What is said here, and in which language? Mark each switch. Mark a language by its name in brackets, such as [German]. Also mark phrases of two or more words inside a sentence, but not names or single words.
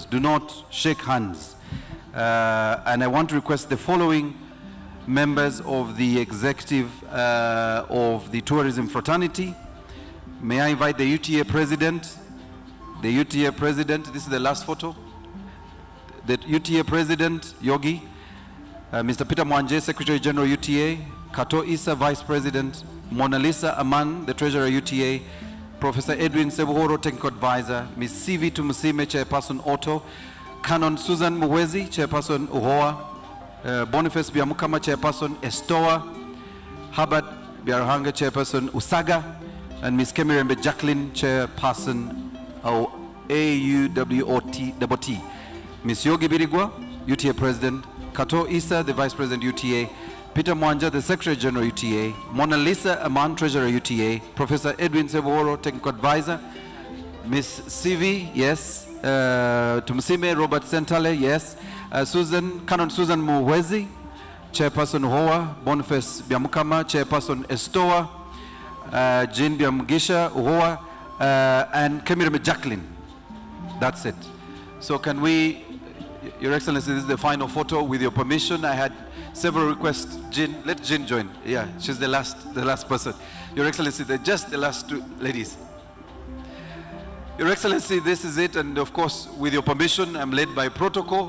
[English] Do not shake hands. And I want to request the following members of the executive of the tourism fraternity. May I invite the UTA president? The UTA president, this is the last photo. The UTA president, Yogi, Mr. Peter Mwanje, Secretary General UTA, Kato Issa, Vice President, Mona Lisa Aman, the Treasurer UTA, Professor Edwin Sebuhoro, Technical Advisor, Ms. CV Tumusime, Chairperson Auto, Canon Susan Muwezi, Chairperson Uhoa, Boniface Biamukama, Chairperson Estoa, Herbert Biarahanga, Chairperson Usaga, and Ms. Kemirembe Jacqueline, Chairperson AUWOT. Ms. Yogi Birigwa, UTA President, Kato Issa, the Vice President UTA, Peter Mwanja, the Secretary General UTA, Mona Lisa Aman, Treasurer UTA, Professor Edwin Sebuhoro, Technical Advisor, Ms. CV, yes, Tumusime Robert Sentale, yes, Canon Susan Muwezi, Chairperson Uhoa, Boniface Biamukama, Chairperson Estoa, Jean Biamugisha Uhoa, and Kemireme Jacqueline. That's it. So can we, Your Excellency, this is the final photo. With your permission, I had several requests. Jean, let Jean join. Yeah, she's the last person. Your Excellency, they're just the last two ladies. Your Excellency, this is it, and of course, with your permission, I'm led by protocol.